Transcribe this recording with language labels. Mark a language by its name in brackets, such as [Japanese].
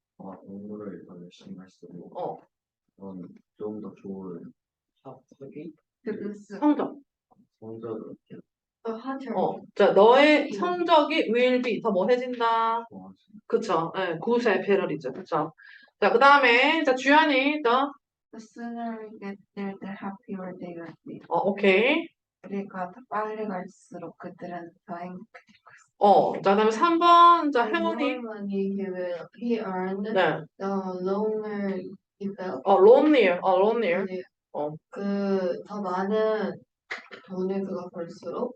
[Korean] 공부를 더 열심히 할수록 좀 더 좋은 학위 성적. 성적을 자, 너의 성적이 [English] will be [Korean] 더 뭐 해진다. 좋아하시는 그쵸. 네, 구세 패럴이죠. 그쵸. 자, 그 다음에 자, 주연이 더 [English] The sooner we get there, the happier they will be. 오케이. [Korean] 우리가 더 빨리 갈수록 그들은 더 행복해. 자, 그다음에 3번, 자, [English] The more [Korean] 혜원이. [English] money he earned, [Korean] 네. [English] the lonelier he felt. lonelier. [Korean] 네. 어. 더 많은 돈을 그가 벌수록